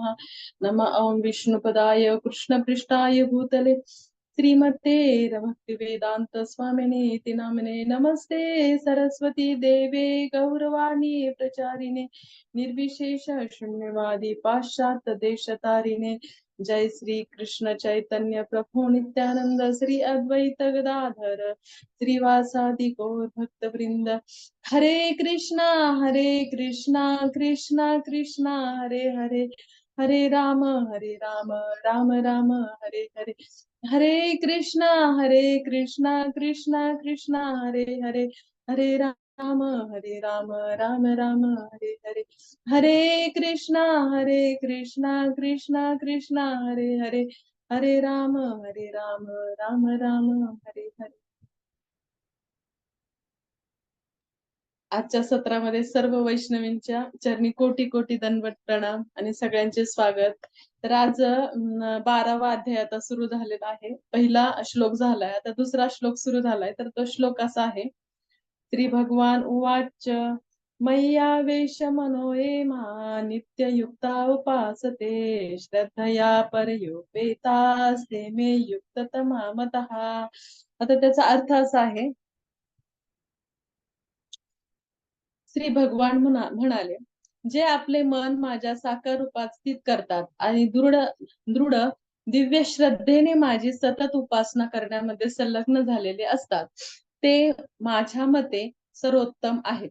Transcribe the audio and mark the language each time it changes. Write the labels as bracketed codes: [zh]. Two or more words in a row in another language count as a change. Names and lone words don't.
[sa] नमः ॐ विष्णुपदाय कृष्णपृष्ठाय भूतले श्रीमते भक्तिवेदान्त स्वामिने इति नामिने नमस्ते सरस्वती देवे गौरवाणी प्रचारिणे निर्विशेष शून्यवादी पाश्चात्य देशतारिणे। जय श्री कृष्ण चैतन्य प्रभु नित्यानंद श्री अद्वैत गदाधर श्रीवासादि गौर भक्त वृंद। हरे कृष्णा कृष्णा कृष्णा हरे हरे, हरे राम राम राम हरे हरे। हरे कृष्णा कृष्णा कृष्णा हरे हरे, हरे राम राम राम हरे हरे। हरे कृष्णा कृष्णा कृष्णा हरे हरे, हरे राम राम राम हरे हरे। [mr] आजच्या सत्रामध्ये सर्व वैष्णवींच्या चरणी कोटी कोटी दंडवत प्रणाम आणि सगळ्यांचे स्वागत। तर आज 12वा अध्याय आता सुरू झालेला आहे। पहिला श्लोक झालाय, आता दुसरा श्लोक सुरू झालाय। तर तो श्लोक असा आहे, [sa] श्री भगवान उवाच मय्यावेश मनो ये मा नित्ययुक्ता उपासते श्रद्धया परयोपेतास्ते मे युक्ततमा मतः। [mr] आता त्याचा अर्थ असा आहे, श्री भगवान म्हणाले, जे आपले मन माझ्या साकार रूपात स्थित करतात आणि दृढ दृढ दिव्य श्रद्धेने माझी सतत उपासना करण्यामध्ये संलग्न झालेले असतात, ते माझ्या मते सर्वोत्तम आहेत।